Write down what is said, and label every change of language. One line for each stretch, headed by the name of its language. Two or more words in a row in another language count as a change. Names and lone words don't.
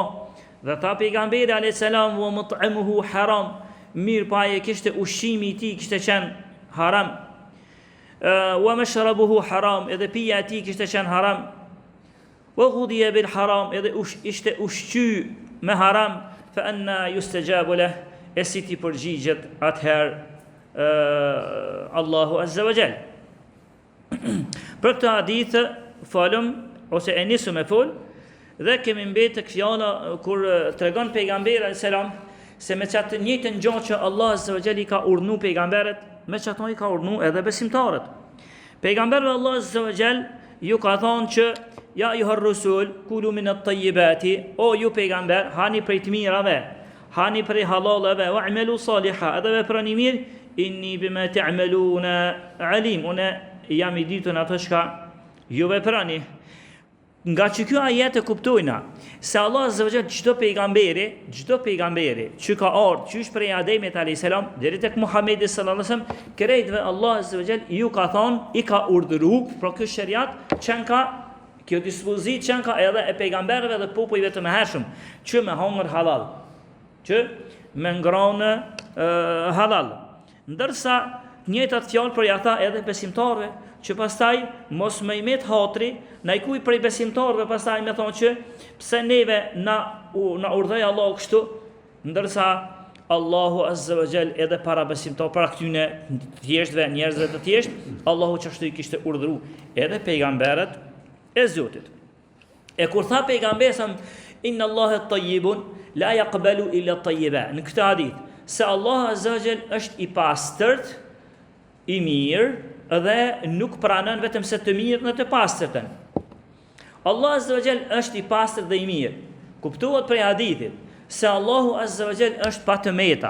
Albanian: Dhe tha pejgamberi
Arabic: عليه السلام ومطعمه حرام.
Albanian: Mirë pa e kishte ushqimi I tij kishte qenë haram.
Arabic: ومشربه حرام,
Albanian: edhe pija e tij kishte qenë haram.
Arabic: وغذي بالحرام,
Albanian: edhe ishte ushqy me haram.
Arabic: فأنى يستجاب له,
Albanian: e si ti përgjigjet atëherë Allahu
Arabic: عز وجل.
Albanian: Për këtë hadith falëm ose e nisëm me fol dhe kemi mbetë fjala kur tregon pejgamberi
Arabic: عليه السلام
Albanian: se me çatë njëjtën gjë që Allah
Arabic: عز وجل
Albanian: I ka urdhëruar pejgamberët, me çato I ka urdhëruar edhe besimtarët.
Arabic: Pejgamberi الله عز وجل
Albanian: ju ka thonë që
Arabic: يا أيها الرسل كلوا من الطيبات,
Albanian: o ju pejgamber, hani prej të mirave, hani prej halallave,
Arabic: واعملوا صالحا,
Albanian: edhe veprani mirë,
Arabic: إني بما تعملون عليم,
Albanian: unë jam I ditur në atë çka ju veprani. Nga që kjo ajet e kuptojna se Allah
Arabic: عز وجل
Albanian: çdo pejgamberi që ka ardhur qysh prej Ademit
Arabic: عليه السلام
Albanian: deri tek Muhamedi
Arabic: صلى الله عليه وسلم,
Albanian: krejtve Allah
Arabic: عز وجل
Albanian: ju ka thonë, I ka urdhëruar për këtë shariat që ka kjo dispozit që ka edhe e pejgamberëve dhe popujve të mëhershëm që me hongër halal, që me ngronë halal. Ndërsa njëjtat fjalë për ja tha edhe besimtarëve që pastaj mos më I met hatri në kuj prej besimtarëve pastaj më thonë që pse neve na urdhoi Allahu kështu, ndërsa Allahu
Arabic: عز وجل
Albanian: edhe para besimtarëve, para këtyne thjeshtëve, njerëzve të thjeshtë, Allahu çashtu I kishte urdhëruar edhe pejgamberët e Zotit. E kur tha pejgamberi sa
Arabic: إن الله طيب لا يقبل إلا طيبا,
Albanian: në këtë hadith se Allah
Arabic: عز وجل
Albanian: është I pastërt, I mirë dhe nuk pranon vetëm se të mirë në të pastërtën. Allah
Arabic: عز وجل
Albanian: është I pastërt dhe I mirë. Kuptohet prej hadithit se Allahu
Arabic: عز وجل
Albanian: është pa të meta.